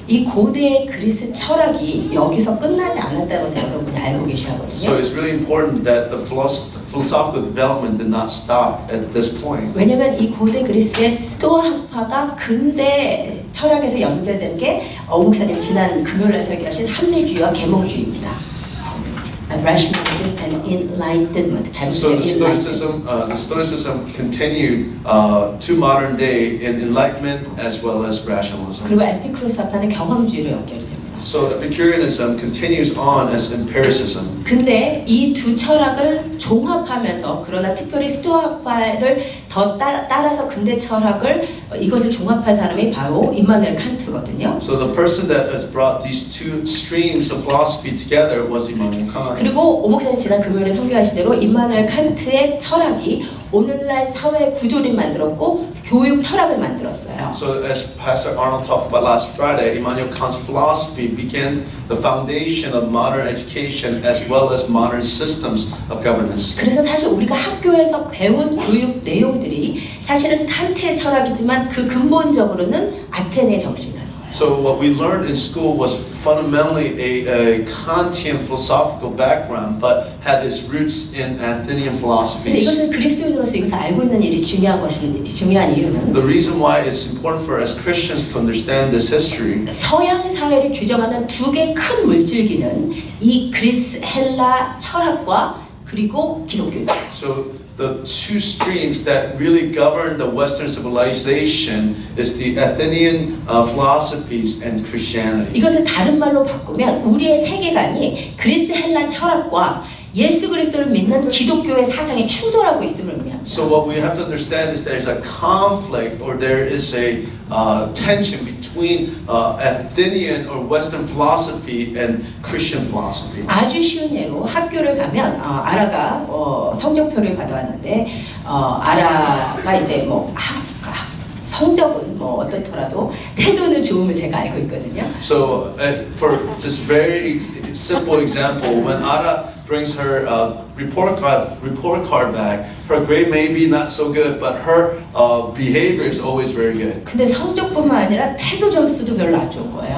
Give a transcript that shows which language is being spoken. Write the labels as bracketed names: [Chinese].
[Korean] 이 고대 그리스 철학이 여기서 끝나지 않았다고 해서 여러분이 알고 계셔야 [English] So [Korean] 하거든요. [English] it's really important that the philosophical development did not stop at this point. [Korean] 왜냐면 이 고대 그리스의 스토아학파가 근대 철학에서 연결된 게 목사님 지난 금요일에 설교하신 합리주의와 계몽주의입니다. [English] Rationalism and enlightenment. So the Stoicism continued to modern day in enlightenment as well as rationalism. [Korean] 그리고 에피크로스학파는 경험주의로 연결이 됩니다. [English] So Epicureanism continues on as empiricism. [Korean] 근데 이 두 철학을 종합하면서 그러나 특별히 스토아학파를 더 따라서 근대 철학을 이것을 종합한 사람이 바로 임마누엘 칸트거든요. [English] So the person that has brought these two streams of philosophy together was Immanuel Kant. [Korean] 그리고 오목사님 지난 금요일에 설교하신 대로 임마누엘 칸트의 철학이 오늘날 사회 구조를 만들었고 교육 철학을 만들었어요. [English] So as Pastor Arnold talked about last Friday, Immanuel Kant's philosophy began the foundation of modern education as well as modern systems of governance. [Korean] 그래서 사실 우리가 학교에서 배운 교육 내용들이 사실은 칸트의 철학이지만 그 근본적으로는 아테네 정신이라는 거예요. [English] So what we learned in school was fundamentally a Kantian philosophical background, but had its roots in Athenian [Korean] 근데 [English] philosophies. [Korean] 이것은 그리스도인으로서 이것을 알고 있는 일이 중요한 이유는 [English] The reason why it's important for as Christians to understand this history [Korean] 서양 사회를 규정하는 두 개 큰 물줄기는 이 그리스 헬라 철학과 그리고 기독교입니다. [English] So the two streams that really govern the Western civilization is the Athenian philosophies and Christianity. [Korean] 이것을 다른 말로 바꾸면 우리의 세계관이 그리스 헬라 철학과 예수 그리스도를 믿는 기독교의 사상이 충돌하고 있음을 의미합니다. [English] So what we have to understand is there's a conflict or there is a tension between Athenian or Western philosophy and Christian philosophy. [Korean] 아주 쉬운 예로 학교를 가면 아라가 성적표를 받아왔는데 아라가 이제 뭐 성적은 뭐 어떻더라도 태도는 좋음을 제가 알고 있거든요. [English] So for just very simple example, when Ara brings her report card back, her grade may be not so good, but her behavior is always very good. [Korean] 근데 성적뿐만 아니라 태도 점수도 별로 안 좋은 거예요.